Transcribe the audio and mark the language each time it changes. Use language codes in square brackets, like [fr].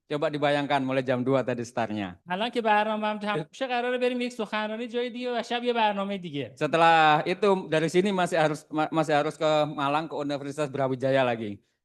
[id] Coba dibayangkan mulai jam 2 tadi startnya. [fa] الان که برنامه‌ام تموم شه قراره بریم یک سخنرانی جای دیگه و شب یه برنامه دیگه. [id] Setelah itu dari sini masih harus ke Malang ke Universitas Brawijaya lagi.